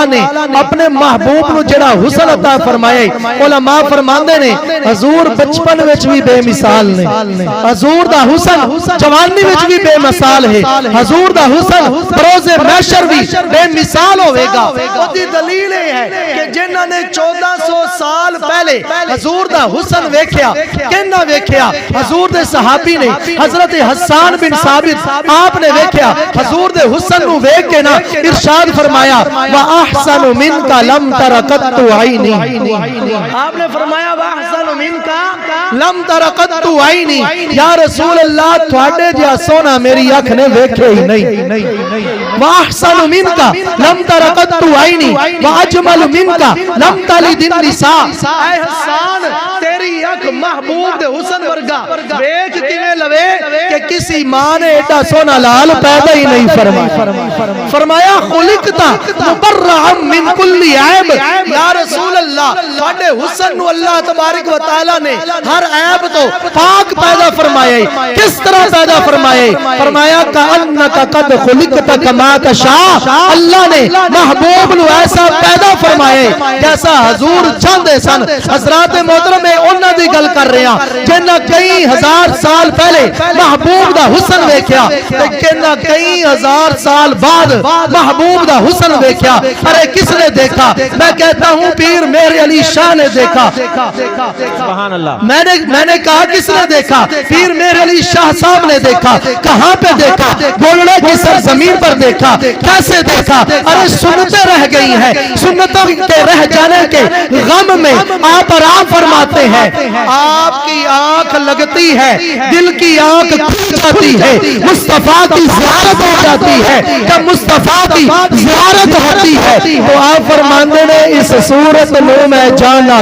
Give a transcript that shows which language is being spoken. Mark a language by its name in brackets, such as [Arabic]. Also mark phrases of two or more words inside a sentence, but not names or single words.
[Punjabi] نے اپنے محبوب نو جڑا حسن عطا فرمائے علماء فرماندے نے حضور بچپن وچ بھی بے مثال نے حضور دا حسن جوانی وچ بھی بے مثال ہے حضور دا حسن بروز محشر بھی بے مثال ہوے گا اودی دلیل ہے کہ جنہاں نے 1400 سال پہلے حضور دا حسن ویکھیا کہنا ویکھیا حضور دے صحابی نے حضرت حسان بن ثابت آپ نے ویکھیا حضور دے حسن نو ویکھ کے نا ارشاد فرمایا [Arabic] وَأَحْسَنُ مِنْكَ لَمْ تَرَ قَطُّ عَيْنِي [Punjabi] آپ نے فرمایا [Arabic] وَأَحْسَنُ مِنْكَ لَمْ تَرَ قَطُّ عَيْنِي یا رسول اللہ [Punjabi] تھوڑے جا سونا میری آنکھ نے ویکھے ہی نہیں [Arabic] وَأَحْسَنُ مِنْكَ لَمْ تَرَ قَطُّ عَيْنِي وَأَجْمَلُ مِنْكَ لَمْ تَلِدِ النِّسَاء [Punjabi] اے حسان تیری آنکھ محبوب دے حسن ورگا ویکھ کیویں لوے کہ کسی ماں نے ایڈا سونا لال پیدا ہی نہیں فرمایا [Arabic] خلقتا مبرعا من کل عیب یا رسول اللہ [Punjabi] تھوڑے حسن نو اللہ تبارک و تعالی نے ہر عیب تو پاک پیدا فرمائے کس طرح پیدا فرمایا [Arabic] کأنک قد خلقت کما تشاء [Punjabi] اللہ نے محبوب نو ایسا پیدا فرمائے جیسا حضور چاہندے سن حضرات محترم انہاں دی گل کر رہے ہیں جنہاں کئی ہزار سال پہلے محبوب دا حسن ویکھیا لیکن کئی ہزار سال بعد محبوب دا حسن ویکھیا [Urdu] ارے کس نے دیکھا میں کہتا ہوں پیر میرے علی شاہ نے دیکھا [Arabic] سبحان اللہ [Urdu] میں نے کہا کس نے دیکھا پیر میرے علی شاہ صاحب نے دیکھا کہاں پہ دیکھا بولنے کی سرزمین پر دیکھا کیسے دیکھا ارے سنتیں رہ گئی ہیں سنتوں کے رہ جانے کے غم میں آپ آرام فرماتے ہیں آپ کی آنکھ لگتی ہے دل کی آنکھ کھل جاتی ہے مصطفیٰ کی زیارت ہو جاتی ہے جب مصطفیٰ کی زیارت ہوتی ہے تو آپ فرماندے نے اس صورت میں میں جانا